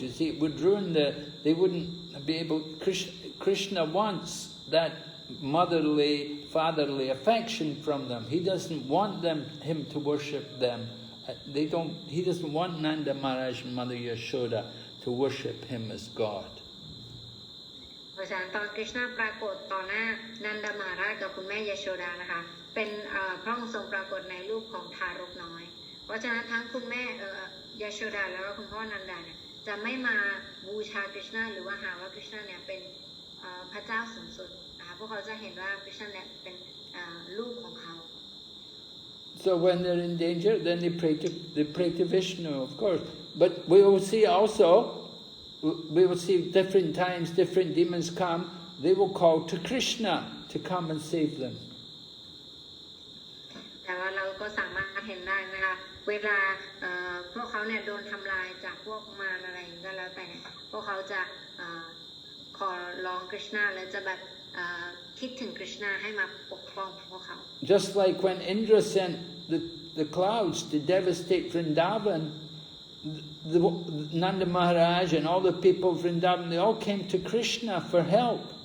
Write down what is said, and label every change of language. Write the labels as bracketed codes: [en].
[en] You see, it would ruin they wouldn't be able. Krishna wants that motherly, fatherly affection from them. He doesn't want him to worship them. He doesn't want Nanda Maharaj and Mother Yashoda to worship him as God. [th] เพราะฉะนั้นตอนคริชนาปรากฏต่อหน้านันดามาราชกับคุณแม่ยโชดานะคะเป็นพระองค์ทรงปรากฏในรูปของทารกน้อยเพราะฉะนั้นทั้งคุณแม่ยโชดาแล้วก็คุณพ่อนันดาเนี่ยจะไม่มาบูชาคริชนาหรือว่าหาว่าคริชนาเนี่ยเป็นพระเจ้าสูงสุดนะคะพวกเขาจะเห็นว่าคริชนาเนี่ยเป็นลูกของเขา [en] So when they're in danger, then they pray to Vishnu, of course. But we will see also, we will see different times, different demons come, they will call to Krishna to come and save them. [th] แต่ว่าเราก็สามารถเห็นได้นะคะเวลาพวกเขาเนี่ยโดนทำลายจากพวกมารอะไรก็แล้วแต่พวกเขาจะขอร้องคริชนาและจะแบบคิดถึงคริชนาให้มาปกป้องพวกเขา [en] Just like when Indra sent the clouds to devastate Vrindavan, the Nanda Maharaj and all the people of Vrindavan, they all came to Krishna for help.